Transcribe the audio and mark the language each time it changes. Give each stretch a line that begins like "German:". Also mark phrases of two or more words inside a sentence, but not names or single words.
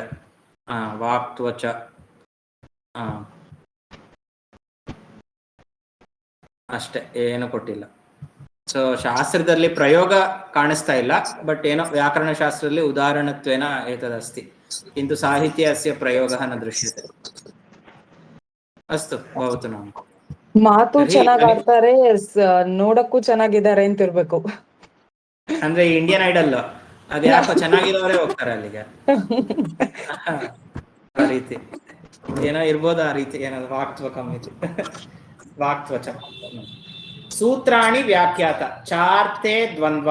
Sanskrit: ವಾಕ್ ತ್ವಚ.
Kannada: ಅಷ್ಟೇ, ಏನು ಕೊಟ್ಟಿಲ್ಲ. ಸೊ ಶಾಸ್ತ್ರದಲ್ಲಿ ಪ್ರಯೋಗ ಕಾಣಿಸ್ತಾ ಇಲ್ಲ, ಬಟ್ ಏನೋ ವ್ಯಾಕರಣ ಶಾಸ್ತ್ರದಲ್ಲಿ
Sanskrit: ಉದಾಹರಣತ್ವೇನ ಏತದಸ್ತಿ, ಕಿಂತು ಸಾಹಿತ್ಯ ಅಸ್ಯ ಪ್ರಯೋಗಃ ನ ದೃಶ್ಯತೆ. ಅಸ್ತು ಭವತು.
Kannada: ನಾವು ಮಾತು ಚೆನ್ನಾಗ್ ಆಡ್ತಾರೆ, ನೋಡಕ್ಕೂ ಚೆನ್ನಾಗಿದ್ದಾರೆ ಅಂತ ಇರ್ಬೇಕು. ಅಂದ್ರೆ ಇಂಡಿಯನ್ ಐಡಲ್ ಅದ್ ಯಾಕೋ ಚೆನ್ನಾಗಿರೋರೇ ಹೋಗ್ತಾರೆ ಅಲ್ಲಿಗೆ. ಆ ರೀತಿ ಏನೋ ಇರ್ಬೋದು, ಆ ರೀತಿ ಏನಾದ್ರು ವಾಕ್ತ್ವಕಂ ಇದು.
Sanskrit: ವಾಕ್ತ್ವಚ. ಸೂತ್ರಾಣಿ ವ್ಯಾಖ್ಯಾತ ಚಾರ್ತೆ ದ್ವಂದ್ವ.